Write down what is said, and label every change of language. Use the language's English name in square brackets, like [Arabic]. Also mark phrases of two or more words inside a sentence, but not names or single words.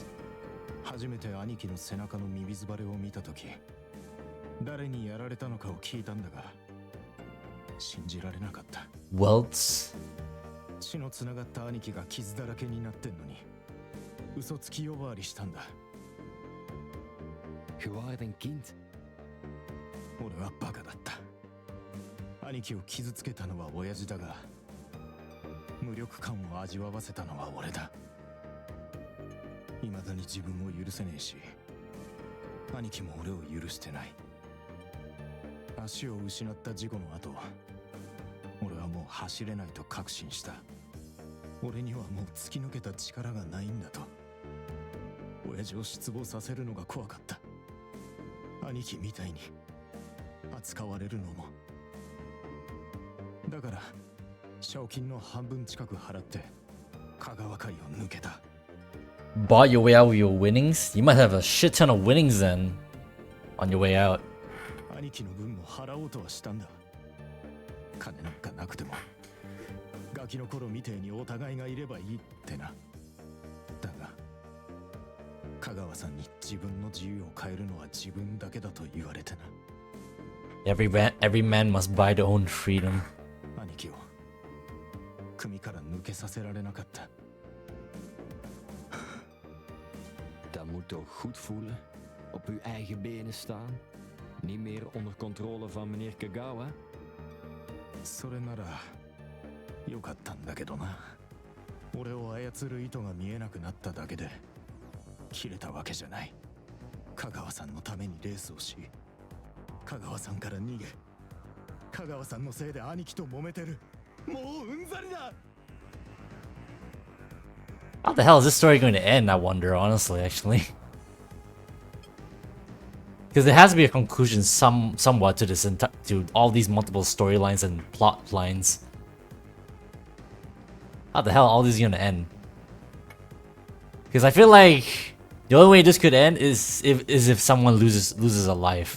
[Japanese] 初めて兄貴の背中のミミズバレを見たとき、誰にやられたのかを聞いたんだが、信じられなかった。 [English] Welts? [Japanese] 血のつながった兄貴が傷だらけになってんのに、嘘つき呼ばわりしたんだ。 [Dutch] Je waart een kind. [Japanese] 俺はバカだった。兄貴を傷つけたのは親父だが、無力感を味わわせたのは俺だ。未だに自分を許せねえし、兄貴も俺を許してない。足を失った事故の後、俺はもう走れないと確信した。俺にはもう突き抜けた力がないんだと。親父を失望させるのが怖かった。兄貴みたいに扱われるのも。だから賞金の半分近く払って香川会を抜けた。 [English] Bought your way out with your winnings? You might have a shit ton of winnings then on your way out. [Japanese] 兄貴の分も払おうとはしたんだ。金なんかなくてもガキの頃みてえにお互いがいればいいってな。だが香川さんに自分の自由を変えるのは自分だけだと言われてな。 [English] Every man must buy their own freedom. [Japanese] 兄貴を組から抜けさせられなかった。 [Dutch] Dat moet toch goed voelen? Op uw eigen benen staan? Niet meer onder controle van meneer Kagawa? [Japanese] それならよかったんだけどな。俺を操る意図が見えなくなっただけで切れたわけじゃない。香川さんのためにレースをし、香川さんから逃げ、香川さんのせいで兄貴と揉めてる。もううんざりだ。 [English] How the hell is this story going to end, I wonder, honestly, actually. Because there has to be a conclusion somewhat to this to all these multiple storylines and plot lines. How the hell are all these gonna end? Because I feel like the only way this could end is if someone loses a life.